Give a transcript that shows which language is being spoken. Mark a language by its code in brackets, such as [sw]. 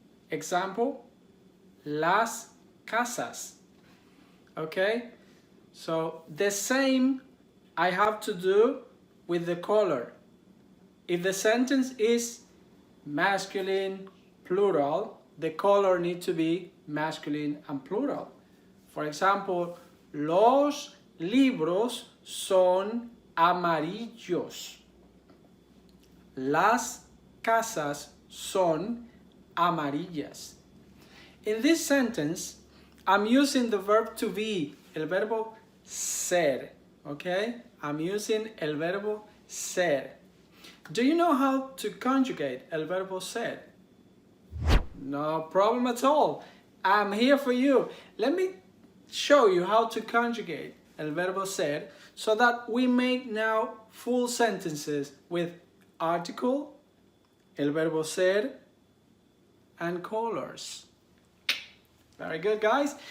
[en] Example, [es] las casas. [en] Okay? So the same I have to do with the color. If the sentence is masculine, plural, the color needs to be masculine and plural. For example, [es] los libros son amarillos. Las casas son amarillas. [en] In this sentence, I'm using the verb to be, el verbo ser, okay? I'm using el verbo ser. Do you know how to conjugate el verbo ser? No problem at all. I'm here for you. Let me show you how to conjugate el verbo ser so that we make now full sentences with article, el verbo ser, and colors. Very good, guys.